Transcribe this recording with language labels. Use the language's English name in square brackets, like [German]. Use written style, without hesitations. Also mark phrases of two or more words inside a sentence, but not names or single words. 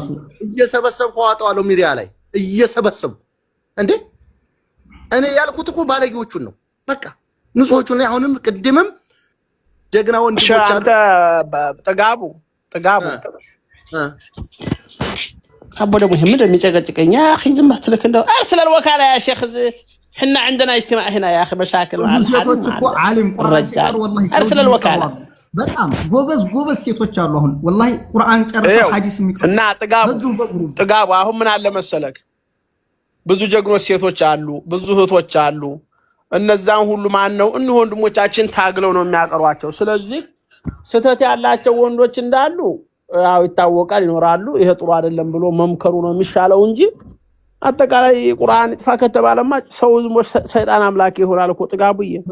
[Amharic] እየሰበሰብኩ አወጣዋለሁ ሚዲያ ላይ እየሰበሰብኩ እንዴ እኔ ያልኩት እኮ ባለጌዎቹን ነው በቃ ንጹሆቹን አሁንም ቅድምም ጀግና ወንድሞች አሉ ጥጋቡ አቦ ደግሞ ይሄ ምንድነው የሚጨቀጭቀኝ [Arabic] يا اخي [Amharic] ዝም ብትልክ እንደው [Arabic] ارسل الوكاله يا شيخ احنا عندنا اجتماع هنا يا اخي مشاكل مع [Amharic] ሴቶች እኮ ዓሊም ቁርአን ሲቀር والله [Arabic] ارسل الوكاله [Amharic] በጣም ጎበዝ ሴቶች አሉ አሁን والله ቁርአን ጨርሰው ሐዲስ የሚቀር እና ጥጋቡ አሁን ምን አለ መሰለክ ብዙ ጀግኖች ሴቶች አሉ ብዙ እህቶች አሉ እነዛን ሁሉ ማን ነው እነ ወንድሞቻችን ታግለው ነው የሚያቀሯቸው ስለዚህ ስተት ያላቸው ወንዶች እንዳሉ ያው ይታወቃል ይኖራሉ ይሄ ጥሩ አይደለም ብሎ መምከሩ ነው የሚሻለው እንጂ አጠቃላይ ቁርአን ይጥፋ ከተባለማ ሰው ዝም ሰይጣን አምላክ ይሆናል እኮ ጥጋቡዬ